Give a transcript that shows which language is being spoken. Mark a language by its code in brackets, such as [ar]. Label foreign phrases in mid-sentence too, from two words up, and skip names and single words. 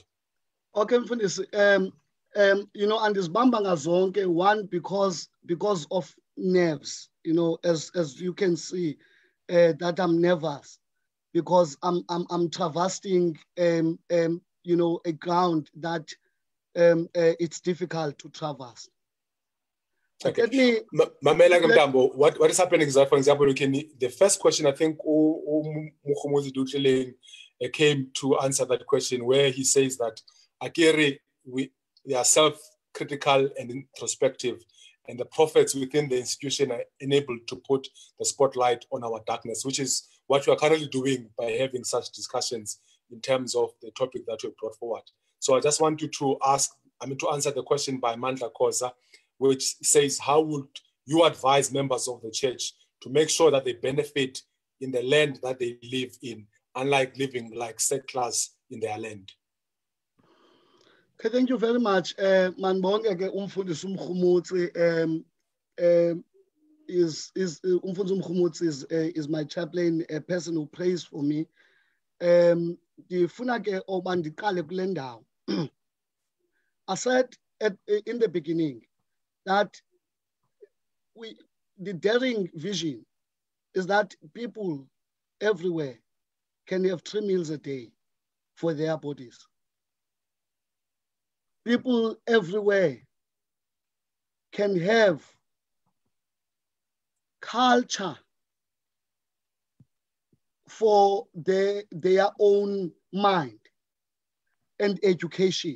[en] Okay, Mfundisi, and this Bambanga Zonke, one because of nerves, as you can see, that I'm nervous because I'm traversing a ground that it's difficult to traverse. Okay. [xh] Mamela Ngamtambo, [en] what is happening is that, for example, the first question, I think Mukhumuzi Dutleling came to answer that question, where he says that Akere, we are self-critical and introspective, and the prophets within the institution are enabled to put the spotlight on our darkness, which is what we are currently doing by having such discussions in terms of the topic that we brought forward. So I just want you to answer the question by Mandla Koza, which says, how would you advise members of the church to make sure that they benefit in the land that they live in, unlike living like settlers in their land? Okay, thank you very much. [xh] Manbonge ke umfundisi uMkhumutsi umfundisi uMkhumutsi [en] is my chaplain, a person who prays for me. [xh] Ndifuna ke oba ndiqale kule ndawo. [en] I said in the beginning that the daring vision is that people everywhere can have 3 meals a day for their bodies. People everywhere can have culture for their own mind and education.